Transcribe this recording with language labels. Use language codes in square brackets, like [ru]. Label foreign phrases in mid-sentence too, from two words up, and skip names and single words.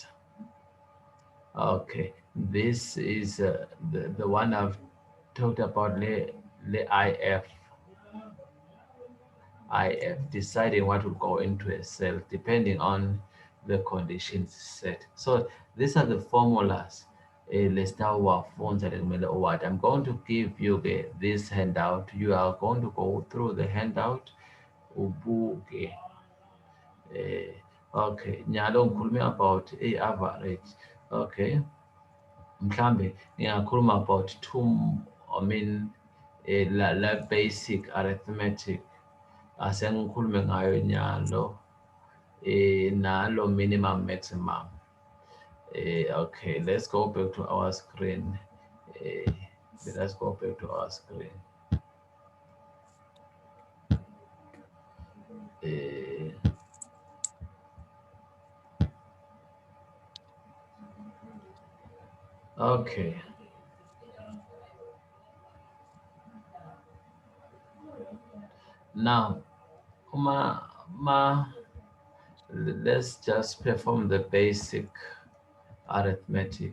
[en] Okay, this is the one I've talked about, the IF, deciding what will go into a cell depending on the conditions set. So these are the formulas. Let's start with phones. I'm going to give you this handout. You are going to go through the handout. [ss] Ubuke. Okay, nyalo ngikhulume [en] about average. Okay, [ss] mhlambe ngingakhuluma [en] about two, I mean, la basic arithmetic. [ss] Asengikhulume ngayo nyalo, nalo [en] minimum maximum. Okay, let's go back to our screen. Eh, let us go back to our screen. Eh, okay, now let's just perform the basic arithmetic.